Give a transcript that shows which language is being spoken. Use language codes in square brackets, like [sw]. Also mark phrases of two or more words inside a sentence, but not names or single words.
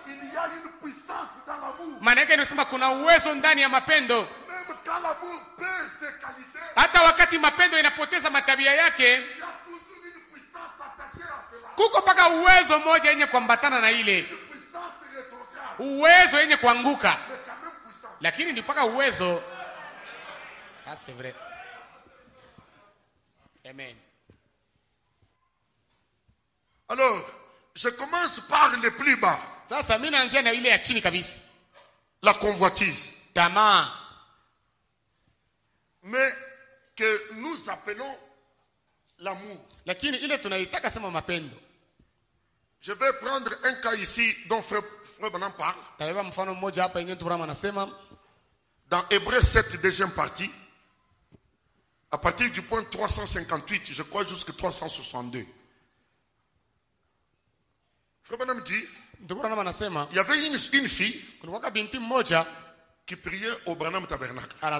[sw] Maana yake inasema kuna uwezo ndani ya mapendo. Hata wakati mapendo inapoteza matabia yake, kuko paka uwezo moja yenye kuambatana na ile uwezo yenye kuanguka, lakini ndi paka uwezo. [fr] C'est vrai. Amen. Alors, je commence par le plus bas. [sw] Sasa mimi naanzia na ile ya chini kabisa. [fr] La convoitise. [sw] Tamaa. [fr] Mais que nous appelons l'amour. [sw] Lakini ile tunaitaka sema mapendo. [fr] Je vais prendre un cas ici dont Frère Branham parle. [sw] Tabeba mfano mmoja hapa yenyewe Branham anasema [fr] dans Hébreux 7 deuxième partie. À partir du point 358, je crois jusqu'à 362. Frère Branham dit, il y avait une fille qui priait au Branham Tabernacle.